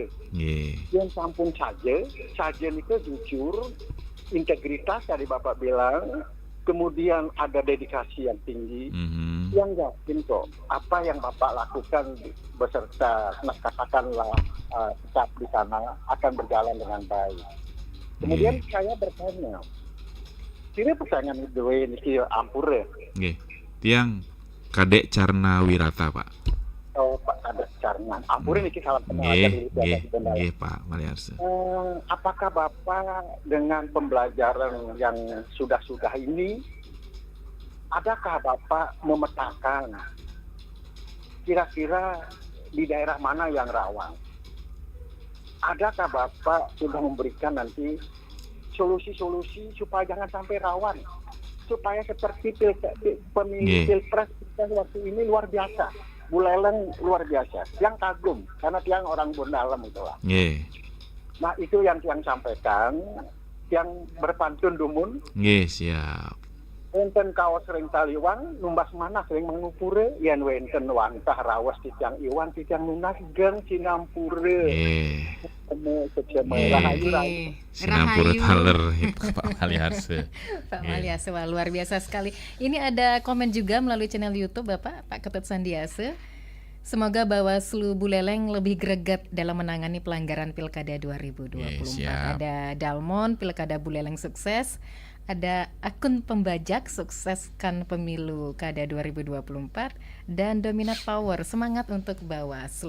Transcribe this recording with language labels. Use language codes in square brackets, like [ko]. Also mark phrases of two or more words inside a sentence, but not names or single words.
[id] Yang sampun saja itu jujur, integritas tadi Bapak bilang, kemudian ada dedikasi yang tinggi, yang yakin kok apa yang Bapak lakukan beserta katakanlah tetap di sana akan berjalan dengan baik. Kemudian saya bertanya, ini pertanyaan dua ini ampure. [ban] Tiang Kadek Carna Wirata, Pak. [id] Oh, Pak Kadek Carna. [ban] Ampure niki [id] salah kenal Pak Maliarse. Apakah Bapak dengan pembelajaran yang sudah ini, adakah Bapak memetakan kira-kira di daerah mana yang rawan? Adakah Bapak sudah memberikan nanti solusi-solusi supaya jangan sampai rawan? Supaya seperti pemilih pilpres kita waktu ini luar biasa. Buleleng luar biasa. Yang kagum, karena tiang orang Bondalam itulah. Nah itu yang sampaikan, yang berpantun dumun. Siap. [ban] Wenten kaos sering taliwang, numbas mana sering mengupure, yen wenten wantah rawas titiang iwan, titiang lunas geng sinampure. Sinampure taler itu Pak Maliarse. [id] Pak Maliarse, wah luar biasa sekali. Ini ada komen juga melalui channel YouTube Bapak, Pak Ketut Sandiase. Semoga Bawaslu Buleleng lebih greget dalam menangani pelanggaran Pilkada 2024. Ada Dalmon, Pilkada Buleleng sukses. Ada akun pembajak sukseskan pemilu kada 2024 dan Dominat Power semangat untuk Bawaslu.